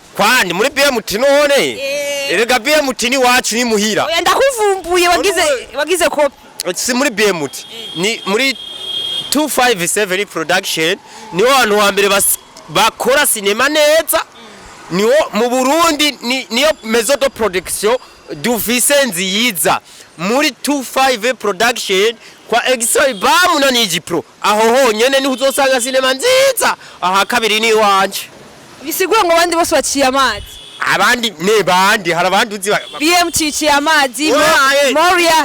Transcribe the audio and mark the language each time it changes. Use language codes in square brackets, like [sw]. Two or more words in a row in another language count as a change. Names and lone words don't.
[rn] kwani muri BMT none rega BMT ni wacu ni muhira oya ndakuvumbuye wagize ko si muri BMT ni muri 257 production niwo abantu wa mbere bakora sinema neza niwo mu Burundi niyo [fr] maison de production [rn] dufise nziyiza muri 25 production kwa X.RAY bamu na Pro aho honyene ni uzosanga sinema nziza aha kabiri ni wanje bisigura ngo abandi bose baciye amazi abandi bandi hari abandi uzi BMT ciye amazi Moria